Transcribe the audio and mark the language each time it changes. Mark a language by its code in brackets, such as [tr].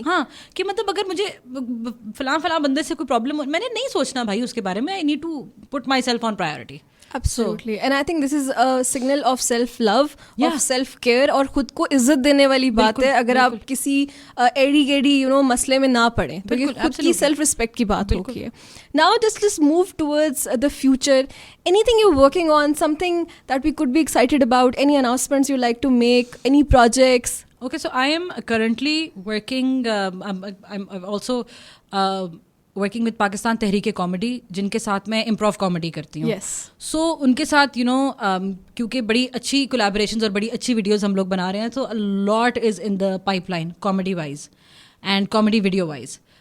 [hi] हाँ, कि मतलब अगर मुझे फलां बंदे से कोई प्रॉब्लम, मैंने नहीं सोचना भाई उसके बारे में. [en] I need to put myself on priority. Absolutely. And I think this is a signal of self-love, Yeah. of self-care, [hi] और खुद को इज्जत देने वाली बात है अगर आप किसी एड़ी गेड़ी मसले में ना पड़े, तो ये खुद की सेल्फ रिस्पेक्ट की बात होती है. [en] Now just move towards the future. Anything you're working on, something that we could be excited about, any announcements you like to make, any projects? Okay, so I am currently working, I'm also working with Pakistan Tehreek comedy, [hi] जिनके साथ मैं improv comedy करती हूँ. सो उनके साथ क्योंकि बड़ी अच्छी कोलैबोरेशंस और बड़ी अच्छी वीडियोस हम लोग बना रहे हैं, तो [en] a lot is in the pipeline [hi] comedy wise and comedy video wise.